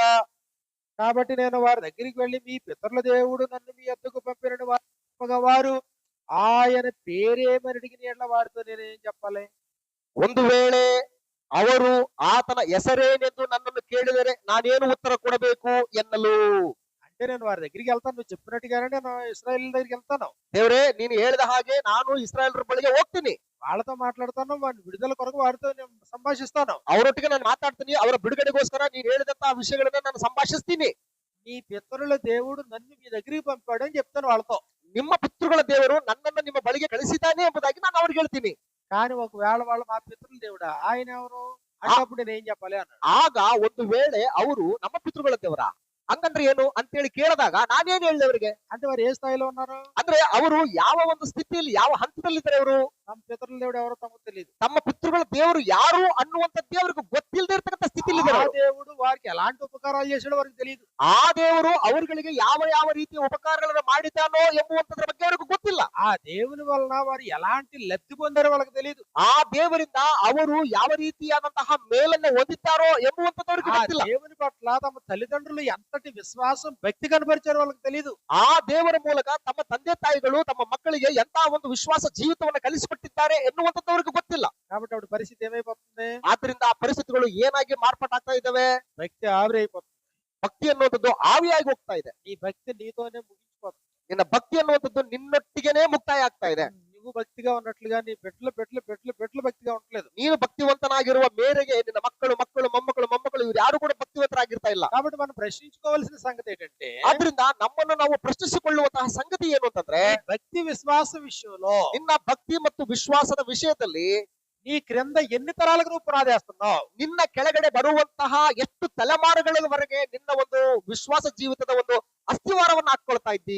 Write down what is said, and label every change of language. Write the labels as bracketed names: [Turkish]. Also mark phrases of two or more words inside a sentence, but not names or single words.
[Telugu] కాబట్టి నేను వారి దగ్గరికి వెళ్లి మీ పితరుల దేవుడు నన్ను మీ యొద్దకు పంపిన వారు ఆయన పేరేమని అడిగిన ఎడ్ల వారితో నేనేం చెప్పాలి? [Kannada] ಒಂದು ವೇಳೆ ಅವರು ಆತನ ಹೆಸರೇನೆಂದು ನನ್ನನ್ನು ಕೇಳಿದರೆ ನಾನೇನು ಉತ್ತರ ಕೊಡಬೇಕು ಎನ್ನಲು. [Telugu] అంటే నేను వారి దగ్గరికి వెళ్తాను, నువ్వు చెప్పినట్టుగానే నేను ఇశ్రాయేల్ దగ్గరికి వెళ్తాను. [Kannada] ದೇವರೇ, ನೀನು ಹೇಳಿದ ಹಾಗೆ ನಾನು ಇಸ್ರಾಯೇಲರ ಬಳಿಗೆ ಹೋಗ್ತೀನಿ, [Telugu] వాళ్ళతో మాట్లాడతాను, వారి విడుదల కొరకు వారితో నేను సంభాషిస్తాను. [Kannada] ಅವರೊಟ್ಟಿಗೆ ನಾನು ಮಾತಾಡ್ತೀನಿ, ಅವರ ಬಿಡುಗಡೆಗೋಸ್ಕರ ನೀನು ಹೇಳಿದಂತಹ ವಿಷಯಗಳನ್ನ ನಾನು ಸಂಭಾಷಿಸ್ತೀನಿ. [Telugu] మీ పితరుల దేవుడు నన్ను మీ దగ్గరికి పంపాడు అని చెప్తాను వాళ్ళతో. [Kannada] ನಿಮ್ಮ ಪಿತೃಗಳ ದೇವರು ನನ್ನನ್ನು ನಿಮ್ಮ ಬಳಿಗೆ ಕಳಿಸಿದ್ದಾನೆ ಎಂಬುದಾಗಿ ನಾನು ಅವ್ರಿಗೆ ಹೇಳ್ತೀನಿ. [Telugu] కానీ ఒకవేళ వాళ్ళు మా పితరుల దేవుడా, ఆయన ఎవరు అన్నప్పుడు నేను ఏం చెప్పాలి అన్నాడు. [Kannada] ಆಗ ಒಂದು ವೇಳೆ ಅವರು ನಮ್ಮ ಪಿತೃಗಳ ದೇವರ ಹಂಗಂದ್ರೆ ಏನು ಅಂತೇಳಿ ಕೇಳಿದಾಗ ನಾನೇನ್ ಹೇಳಿದೆ ಅವರಿಗೆ? [Telugu] అంటే వారు ఏ స్థాయిలో ఉన్నారు? [Kannada] ಅಂದ್ರೆ ಅವರು ಯಾವ ಒಂದು ಸ್ಥಿತಿಯಲ್ಲಿ, ಯಾವ ಹಂತದಲ್ಲಿದ್ದಾರೆ ಅವರು? [Telugu] తమ పితరుల దేవుడు ఎవరో తమకు తెలియదు. [Kannada] ತಮ್ಮ ಪಿತೃ పితృಗಳ ದೇವರು ಯಾರು ಅನ್ನುವಂಥದ್ದೇ ಅವ್ರಿಗೆ ಗೊತ್ತಿಲ್ಲದೆ ಇರ್ತಕ್ಕಂಥ ಸ್ಥಿತಿಯಲ್ಲಿ ఆ ಇದ್ದಾರೆ. [Telugu] దేవుడు వారికి ఎలాంటి ఉపకారాలు చేశాడో వారికి తెలియదు. [Kannada] ಆ ದೇವರು ಅವರುಗಳಿಗೆ ಯಾವ ಯಾವ ರೀತಿಯ ಉಪಕಾರಗಳನ್ನು ಮಾಡಿದ್ದಾನೋ ಎಂಬುವಂತದ್ರ ಬಗ್ಗೆ ಅವ್ರಿಗೆ ಗೊತ್ತಿಲ್ಲ. [Telugu] ఆ దేవుని వలన వారు ఎలాంటి లబ్ధి పొందారో వాళ్ళకి తెలియదు. [Kannada] ಆ ದೇವರಿಂದ ಅವರು ಯಾವ ರೀತಿಯಾದಂತಹ ಮೇಲನ್ನು ಹೊಂದಿದ್ದಾರೋ ಎಂಬುವಂತದ್ದು ಅವ್ರಿಗೆ ఆ ಗೊತ್ತಿಲ್ಲ. [Telugu] దేవుని పట్ల తమ తల్లిదండ్రులు ఎంతటి విశ్వాసం భక్తి కనబరిచారో వాళ్ళకి తెలియదు. [Kannada] ಆ ದೇವರ ಮೂಲಕ ತಮ್ಮ ತಂದೆ ತಾಯಿಗಳು ತಮ್ಮ ಮಕ್ಕಳಿಗೆ ಎಂತ ಒಂದು ವಿಶ್ವಾಸ ಜೀವಿತವನ್ನು ಕಲಿಸಿಕೊಟ್ಟಿದ್ದಾರೆ ಎನ್ನುವಂಥದ್ದು ಅವ್ರಿಗೆ ಗೊತ್ತಿಲ್ಲ. [Telugu] కాబట్టి అప్పుడు పరిస్థితి ఏమైపోతుంది? [Kannada] ಆದ್ರಿಂದ ಆ ಪರಿಸ್ಥಿತಿಗಳು ಏನಾಗಿ ಮಾರ್ಪಾಟಾಗ್ತಾ ಇದ್ದಾವೆ? [Telugu] భక్తి ఆవిరి అయిపోతుంది. [Kannada] ಭಕ್ತಿ ಅನ್ನುವಂಥದ್ದು ಆವಿಯಾಗಿ ಹೋಗ್ತಾ ಇದೆ. [Telugu] ఈ భక్తి నీతోనే ముగించిపోతుంది. [Kannada] ನಿನ್ನ ಭಕ್ತಿ ಅನ್ನುವಂಥದ್ದು ನಿನ್ನೊಟ್ಟಿಗೆನೇ ಮುಕ್ತಾಯ ಆಗ್ತಾ ಇದೆ. [Telugu] నువ్వు భక్తిగా ఉన్నట్లుగా నీ బిడ్డలు భక్తిగా ఉండట్లేదు. [Kannada] ನೀನು ಭಕ್ತಿವಂತನಾಗಿರುವ ಮೇರೆಗೆ ನಿನ್ನ ಮಕ್ಕಳು ಮೊಮ್ಮಕ್ಕಳು ಇವ್ರು ಯಾರು ಕೂಡ ಭಕ್ತಿವಂತರಾಗಿರ್ತಾ ಇಲ್ಲ. [Telugu] కాబట్టి మనం ప్రశ్నించుకోవాల్సిన సంగతి ఏంటంటే, [Kannada] ಆದ್ರಿಂದ ನಮ್ಮನ್ನು ನಾವು ಪ್ರಶ್ನಿಸಿಕೊಳ್ಳುವಂತಹ ಸಂಗತಿ ಏನು ಅಂತಂದ್ರೆ, [Telugu] ఈ భక్తి విశ్వాస విషయంలో [Kannada] ನಿನ್ನ ಭಕ್ತಿ ಮತ್ತು ವಿಶ್ವಾಸದ ವಿಷಯದಲ್ಲಿ [Telugu] నీ క్రింద ఎన్ని తరాలకు నువ్వు పునాదేస్తున్నావు? [Kannada] ನಿನ್ನ ಕೆಳಗಡೆ ಬರುವಂತಹ ಎಷ್ಟು ತಲೆಮಾರುಗಳವರೆಗೆ ನಿನ್ನ ಒಂದು ವಿಶ್ವಾಸ ಜೀವಿತದ ಒಂದು ಅಸ್ಥಿವಾರವನ್ನು ಹಾಕೊಳ್ತಾ ಇದ್ದಿ.